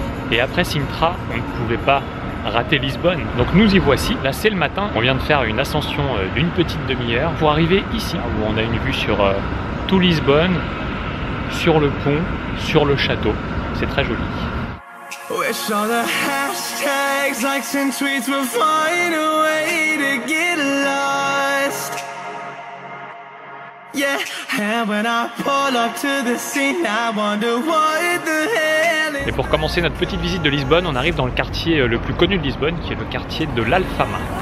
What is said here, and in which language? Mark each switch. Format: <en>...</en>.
<fr>Et après Sintra, on ne pouvait pas rater Lisbonne. Donc nous y voici. Là c'est le matin. On vient de faire une ascension d'une petite demi-heure pour arriver ici où on a une vue sur tout Lisbonne, sur le pont, sur le château. C'est très joli.</fr> <en>Wish all the hashtags, likes and tweets will find a way to get lost. Yeah, and when I pull up to the scene, I wonder what the hell.</en> <fr>Et pour commencer notre petite visite de Lisbonne, on arrive dans le quartier le plus connu de Lisbonne, qui est le quartier de l'Alfama.</fr>